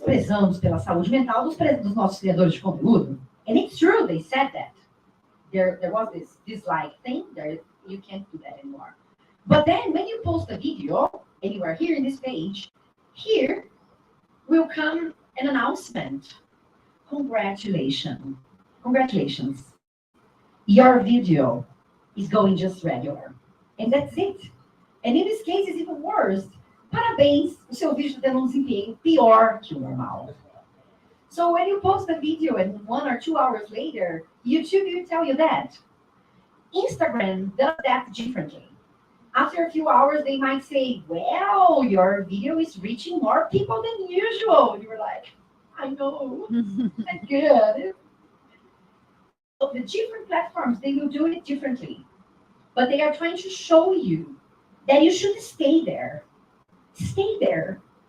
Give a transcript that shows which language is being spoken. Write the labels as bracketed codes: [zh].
[pt] Prezamos pela saúde mental dos nossos criadores de conteúdo. [en] And it's true, they said that. There was this dislike thing. You can't do that anymore. But then when you post a video, and you are here in this page, here will come an announcement. Congratulations. Your video is going just regular. And that's it. And in this case, it's even worse. [pt] Parabéns, o seu vídeo está tendo um desempenho pior que o normal. [en] So when you post a video and 1 or 2 hours later, YouTube will tell you that. Instagram does that differently. After a few hours, they might say, well, your video is reaching more people than usual. You were like, I know, that's good. So the different platforms, they will do it differently. But they are trying to show you that you should stay there. Stay there.